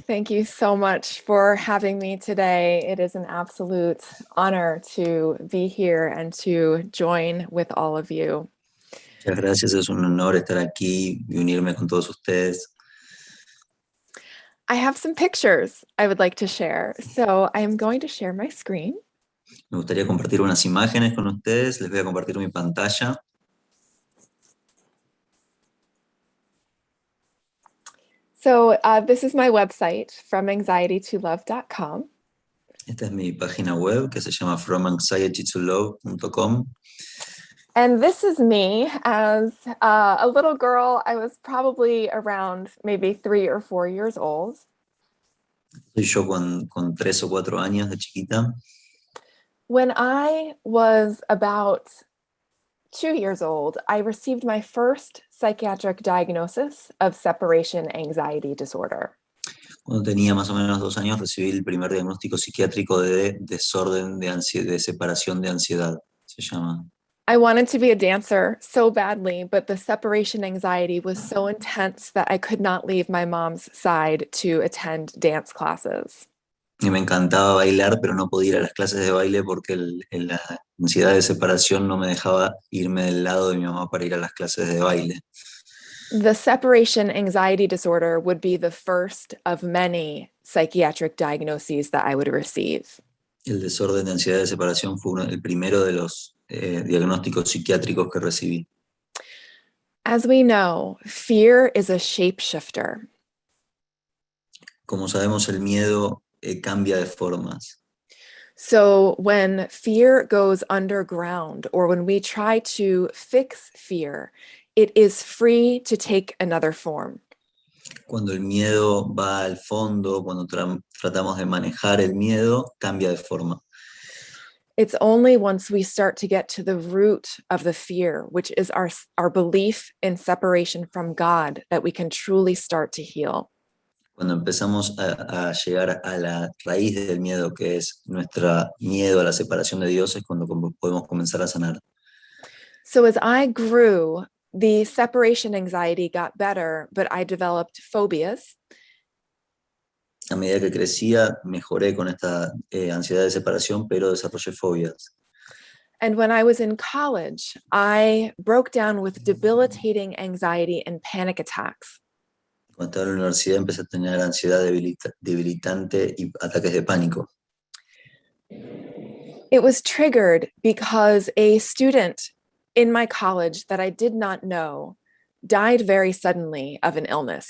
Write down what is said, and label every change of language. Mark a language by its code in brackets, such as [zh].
[en] Thank you so much for having me today. It is an absolute honor to be here and to join with all of you. [es] Muchas gracias, es un honor estar aquí y unirme con todos ustedes. [en] I have some pictures I would like to share. So I am going to share my screen. [es] Me gustaría compartir unas imágenes con ustedes. Les voy a compartir mi pantalla. [en] So this is my website, FromAnxietyToLove.com. [es] Esta es mi página web que se llama FromAnxietyToLove.com. [en] And this is me as a little girl. I was probably around maybe 3 or 4 years old. [es] Soy yo con 3 o 4 años de chiquita. [en] When I was about 2 years old, I received my first psychiatric diagnosis of separation anxiety disorder. [es] Cuando tenía más o menos 2 años recibí el primer diagnóstico psiquiátrico de desorden de separación de ansiedad, se llama. [en] I wanted to be a dancer so badly, but the separation anxiety was so intense that I could not leave my mom's side to attend dance classes. [es] Y me encantaba bailar, pero no podía ir a las clases de baile porque la ansiedad de separación no me dejaba irme del lado de mi mamá para ir a las clases de baile. [en] The separation anxiety disorder would be the first of many psychiatric diagnoses that I would receive. [es] El desorden de ansiedad de separación fue el primero de los diagnósticos psiquiátricos que recibí. [en] As we know, fear is a shapeshifter. [es] Como sabemos, el miedo cambia de formas. [en] So when fear goes underground, or when we try to fix fear, it is free to take another form. [es] Cuando el miedo va al fondo, cuando tratamos de manejar el miedo, cambia de forma. [en] It's only once we start to get to the root of the fear, which is our belief in separation from God, that we can truly start to heal. [es] Cuando empezamos a llegar a la raíz del miedo, que es nuestro miedo a la separación de Dios, es cuando podemos comenzar a sanar. [en] So as I grew, the separation anxiety got better, but I developed phobias. [es] A medida que crecía, mejoré con esta ansiedad de separación, pero desarrollé fobias. [en] And when I was in college, I broke down with debilitating anxiety and panic attacks. [es] Cuando estaba en la universidad empecé a tener ansiedad debilitante y ataques de pánico. [en] It was triggered because a student in my college that I did not know died very suddenly of an illness.